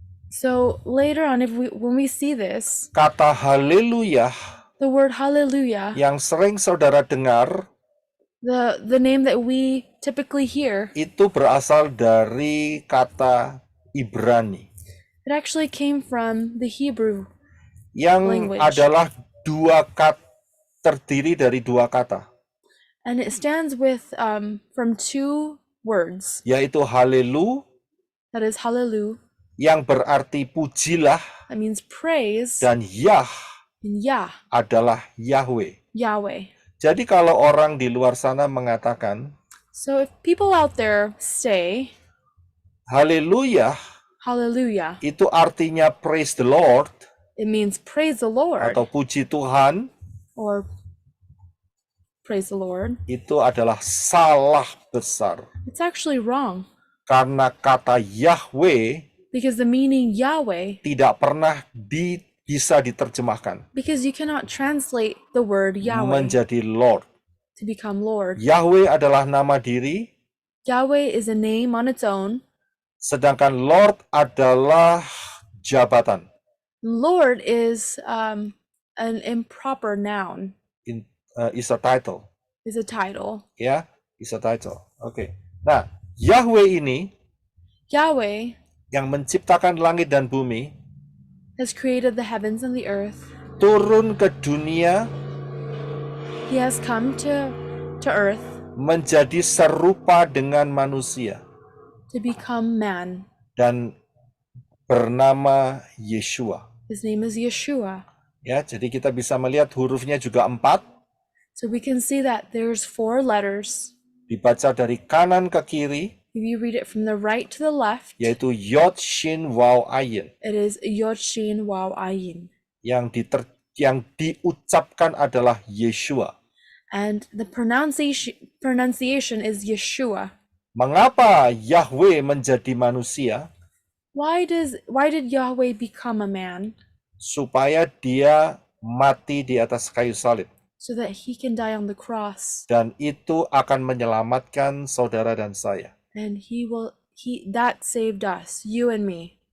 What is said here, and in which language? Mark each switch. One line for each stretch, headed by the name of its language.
English: So later on, when we see this,
Indonesian: kata haleluya
English: the word hallelujah,
Indonesian: yang sering saudara dengar
English: the name that we typically hear,
Indonesian: itu berasal dari kata Ibrani
English: it actually came from the Hebrew
Indonesian: yang
English: language.
Indonesian: adalah terdiri dari 2 kata,
English: And it stands with from 2 words.
Indonesian: yaitu halelu
English: That is hallelujah.
Indonesian: yang berarti pujilah,
English: That means praise.
Indonesian: dan Yah
English: And Yah,
Indonesian: adalah Yahweh.
English: Yahweh.
Indonesian: Jadi kalau orang di luar sana mengatakan
English: So if people out there say
Indonesian: haleluya,
English: hallelujah,
Indonesian: itu artinya
English: praise the Lord it means praise the Lord
Indonesian: atau puji Tuhan,
English: or praise the Lord.
Indonesian: itu adalah salah besar.
English: It's actually wrong
Indonesian: Karena kata Yahweh
English: because the meaning Yahweh,
Indonesian: tidak pernah bisa diterjemahkan
English: because you cannot translate the word Yahweh
Indonesian: menjadi Lord.
English: to become Lord.
Indonesian: Yahweh adalah nama diri,
English: Yahweh is a name on its own.
Indonesian: sedangkan Lord adalah jabatan.
English: Lord is an improper noun, Is a title. is a title.
Indonesian: Ya,
English: is a title.
Indonesian: Oke. Nah, Yahweh ini
English: Yahweh
Indonesian: yang menciptakan langit dan bumi
English: has created the heavens and the earth.
Indonesian: turun ke dunia
English: He has come to earth
Indonesian: menjadi serupa dengan manusia
English: to become man.
Indonesian: dan bernama Yeshua.
English: His name is Yeshua.
Indonesian: Ya, jadi kita bisa melihat hurufnya juga 4,
English: So we can see that there's 4 letters.
Indonesian: dibaca dari kanan ke kiri,
English: If you read it from the right to the left,
Indonesian: yaitu Yod Shin Waw Ayin.
English: it is Yod Shin Waw Ayin.
Indonesian: Yang diucapkan adalah Yeshua.
English: And the pronunciation is Yeshua.
Indonesian: Mengapa Yahweh menjadi manusia?
English: Why did Yahweh become a man?
Indonesian: Supaya dia mati di atas kayu salib.
English: So that he can die on the cross.
Indonesian: Dan itu akan menyelamatkan saudara dan saya.
English: And that saved us, you and me.